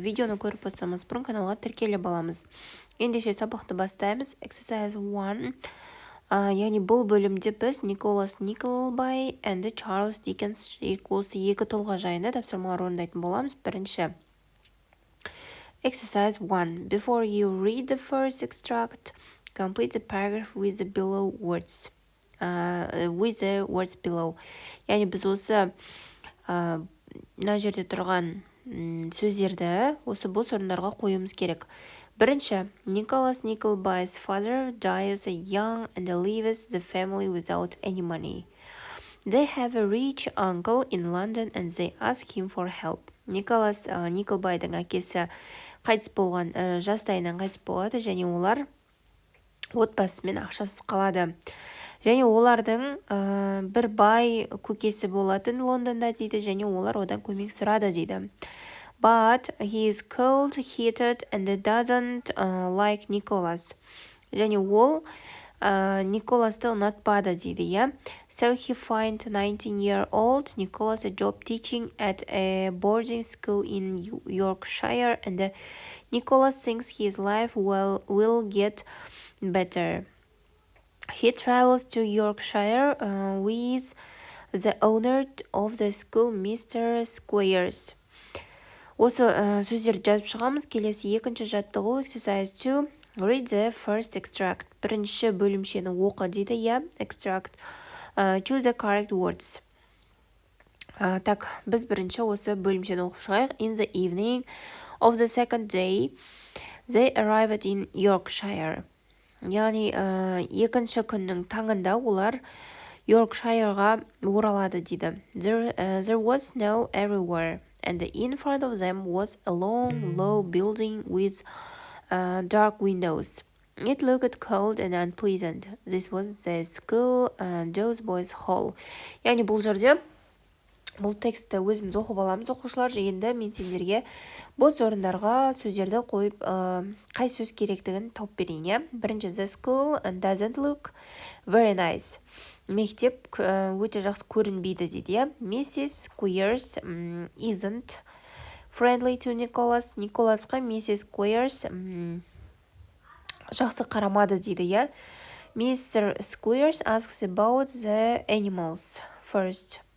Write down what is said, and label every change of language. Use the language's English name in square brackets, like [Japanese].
[Kazakh] Видеоны көріп бастамас бұрын каналға тіркеліп аламыз. Ендеше сабақты бастаймыз. [English] Exercise 1. [Kazakh] Яғни бұл бөлімде біз Nickleby and Charles Dickens осы екі тұлға жайында тапсырмалар орындайтын боламыз. Бірінші. [English] Exercise 1. Before you read the first extract, complete the paragraph with the below words. With the words below. [Kazakh] Яғни біз осы мына жерде тұрған сөздерді осы бос орындарға қоюымыз керек. [English] Бірінші, Nicholas Nickleby's father dies young and leaves the family without any money. They have a rich uncle in London and they ask him for help. [Kazakh] Николас Никлбайдың әкесі қайтыс болған жастайынан қайтыс болады және олар отбасымен ақшасыз қалады. Және олардың бір бай көкесі болатын Лондонда дейді және олар одан көмек сұрады дейді. [English] But he is cold-hearted and doesn't like Nicholas. [Kazakh] Және ол Николасты ұнатпады дейді, иә. [English] So he finds 19-year-old Nicholas a job teaching at a boarding school in Yorkshire and Nicholas thinks his life will get better. He travels to Yorkshire with the owner of the school, Mr. Squires. [Kazakh] Осы сөздерді жазып шығамыз. Келесі екінші жаттығу [English] exercise 2. Read the first extract. [Kazakh] Бірінші бөлімшені оқы дейді, иә, extract. [English] Choose the correct words. [Kazakh] Так, біз бірінші осы бөлімшені оқып шығайық. [English] In the evening of the second day, they arrived in Yorkshire. [Kazakh] Яғни, екінші күннің таңында олар Yorkshireға оралады дейді. [English] There was snow everywhere, and in front of them was a long, low building with dark windows. It looked cold and unpleasant. This was the school those boys hall. [Kazakh] Яғни бұл жерде бұл тексті өзіміз оқып аламыз оқушылар. Енді мен сендерге бос орындарға сөздерді қойып, қай сөз керектігін тауып берейін. Бірінші, [English] the school doesn't look very nice. [Kazakh] Мектеп өте жақсы көрінбейді дейді. [English] Mrs. Squires isn't friendly to Nicholas. [Kazakh] Николасқа Mrs. Squires жақсы қарамады дейді. [English] Mr. Squires asks about the animals first.